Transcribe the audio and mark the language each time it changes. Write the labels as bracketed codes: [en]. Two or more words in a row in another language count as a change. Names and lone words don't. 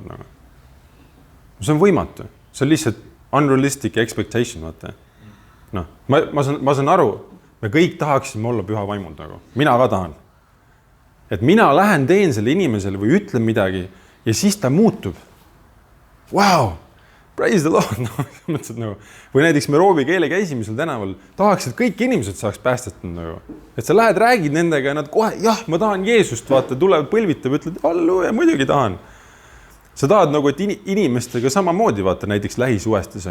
[et] Nagu. See on võimatu. See on lihtsalt [en] unrealistic expectation. [et] Vaata. Ma saan aru, me kõik tahaksime olla püha vaimud. Nagu. Mina ka tahan. Et mina lähen teen selle inimesele või ütlen midagi ja siis ta muutub. [en] Wow! Praise the Lord! [et] Või näiteks me roovi keele käisime seal tänaval, tahaks, et kõik inimesed saaks päästetud. Et sa lähed, räägid nendega ja nad kohe, jah, ma tahan Jeesust, vaata, tulevad põlvitab, ütled, halleluuja, muidugi tahan. Sa tahad nagu, et inimestega samamoodi, vaata, näiteks lähisuhestes.